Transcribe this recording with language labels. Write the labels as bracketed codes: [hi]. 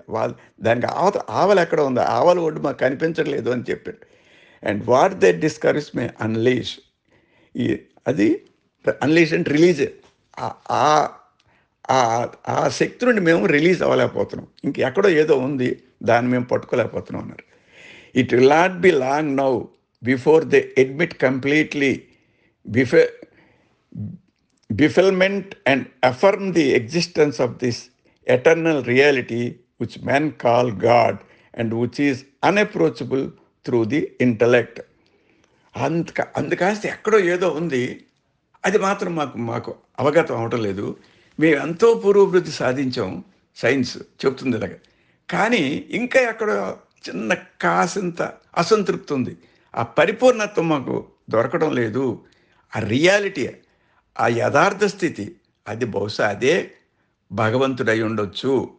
[te] వాళ్ళు దానికి ఆవల ఎక్కడ ఉంది, ఆవల ఒడ్డు మాకు కనిపించట్లేదు అని చెప్పారు. [en] And what they discoveries may unleash. [te] ఈ అది అన్లీష్ అంటే రిలీజ్. ఆ- ఆ ఆ- ఆ శక్తి నుండి మేము రిలీజ్ అవ్వలేకపోతున్నాం. ఇంకెక్కడో ఏదో ఉంది, దాన్ని మేము పట్టుకోలేకపోతున్నాం అన్నారు. [en] It will not be long now before they admit completely before befuddlement and affirm the existence of this eternal reality which men call God and which is unapproachable through the intellect. [te] అందుకాస్త ఎక్కడో ఏదో ఉంది, అది మాత్రం మాకు మాకు అవగతం అవటం లేదు. మేము ఎంతో పురోభివృద్ధి సాధించాం, సైన్స్ చెప్తుంది ఇలాగ. కానీ ఇంకా ఎక్కడో చిన్న కాసింత అసంతృప్తి ఉంది. ఆ పరిపూర్ణత్వం మాకు దొరకడం లేదు. ఆ రియాలిటీ, ఆ యథార్థ స్థితి, అది బహుశా అదే భగవంతుడై ఉండొచ్చు.